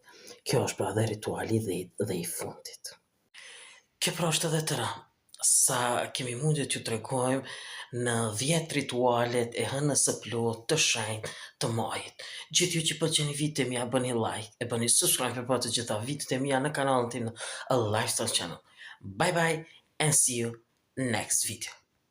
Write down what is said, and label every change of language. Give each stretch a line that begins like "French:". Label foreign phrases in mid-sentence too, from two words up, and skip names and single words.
Albanian: Kjo është pra dhe rituali dhe i fundit. Kjo pra është edhe tëra, sa kemi mundje t'ju tregojmë në 10 ritualet e hënës së plot të shenjtë të majit. Gjithë ju që pëlqeni videot e mia bëni like, e bëni subscribe për pa të gjitha videot e mia në kanalin tim në A Lifestyle Channel.
English: Bye bye and see you next video.